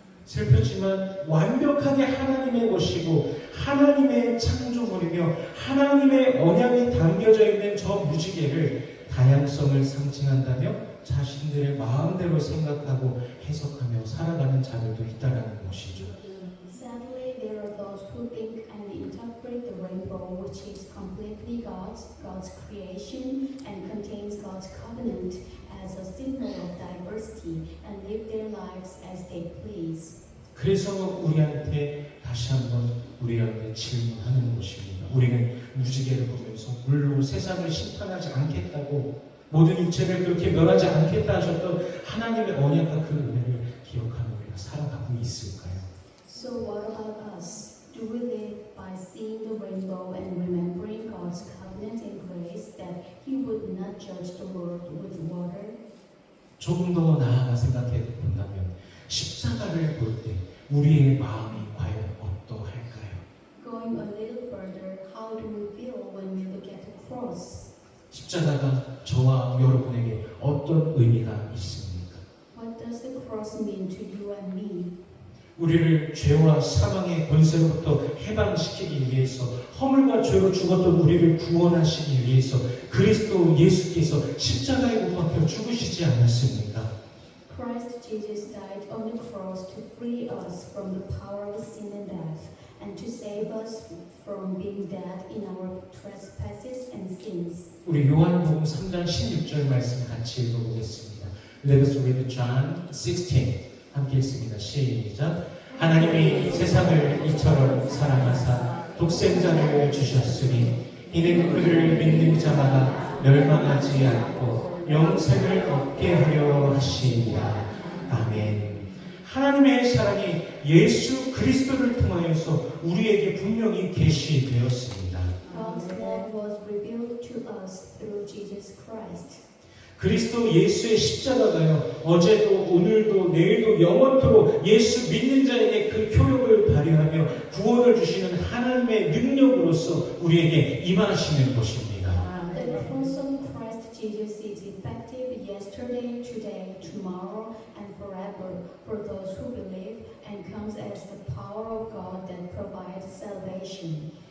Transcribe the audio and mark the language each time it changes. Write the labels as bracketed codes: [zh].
[ko] 슬프지만 완벽하게 하나님의 것이고 하나님의 창조물이며 하나님의 언약이 담겨져 있는 저 무지개를 다양성을 상징한다며 자신들의 마음대로 생각하고 해석하며 살아가는 자들도 있다는 것이죠. [en] Sadly, there are those who think and interpret the rainbow, which is completely God's creation and contains God's covenant, as a symbol of diversity and live their lives as they please. [ko] 그래서 우리한테 다시 한번 우리한테 질문하는 것입니다. 우리는 무지개를 보면서 물로 세상을 심판하지 않겠다고 모든 육체를 그렇게 멸하지 않겠다 하셨던 하나님의 언약과 그 은혜를 기억하며 우리가 살아가고 있을까요? [en] So what about us? Do we live by seeing the rainbow and remembering God's covenant and grace that He would not judge the world with water? [ko] 조금 더 나아가 생각해 본다면 십자가를 볼 때 우리의 마음이 과연 어떠할까요? [en] Going a little further, how do we feel when we look at the cross? [ko] 십자가가 저와 여러분에게 어떤 의미가 있습니까? [en] What does the cross mean to you and me? [ko] 우리를 죄와 사망의 권세로부터 해방시키기 위해서 허물과 죄로 죽었던 우리를 구원하시기 위해서 그리스도 예수께서 십자가에 못 박혀 죽으시지 않았습니까? [en] Christ Jesus died on the cross to free us from the power of sin and death and to save us from being dead in our trespasses and sins. [ko] 우리 요한복음 3장 16절 말씀 같이 읽어보겠습니다. [en] Let us read John 16. [ko] 함께 읽습니다. 시작. 하나님이 세상을 이처럼 사랑하사 독생자를 주셨으니 이는 그를 믿는 자마다 멸망하지 않고 영생을 얻게 하려 하시니라. 아멘. 하나님의 사랑이 예수 그리스도를 통하여서 우리에게 분명히 계시되었습니다. [en] God's love was revealed to us through Jesus Christ. [ko] 그리스도 예수의 십자가가요, 어제도 오늘도 내일도 영원토록 예수 믿는 자에게 그 효력을 발휘하며 구원을 주시는 하나님의 능력으로서 우리에게 임하시는 것입니다. [en] The cross of Christ Jesus is effective yesterday, today, tomorrow, and forever for those who believe and comes as the power of God that provides salvation.